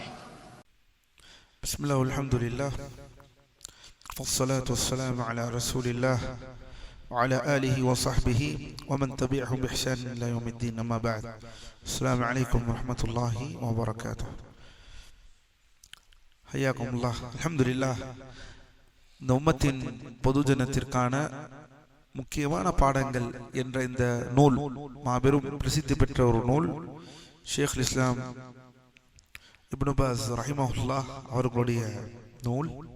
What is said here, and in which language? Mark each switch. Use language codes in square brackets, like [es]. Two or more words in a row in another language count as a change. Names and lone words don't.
[ar] بسم الله والحمد لله والصلاة والسلام على رسول الله وعلى آله وصحبه ومن تبعهم بإحسان إلى يوم الدين. أما بعد، السلام عليكم ورحمة الله وبركاته. حياكم الله. الحمد لله. [ta] இந்த உம்மத்தின் பொதுஜனத்திற்கான முக்கியமான பாடங்கள் என்ற இந்த நூல் மாபெரும் பிரசித்தி பெற்ற ஒரு நூல். ஷேக் இஸ்லாம் இப்னு பாஸ் ரஹிமஹுல்லாஹ் அவர்களுடைய நூல்.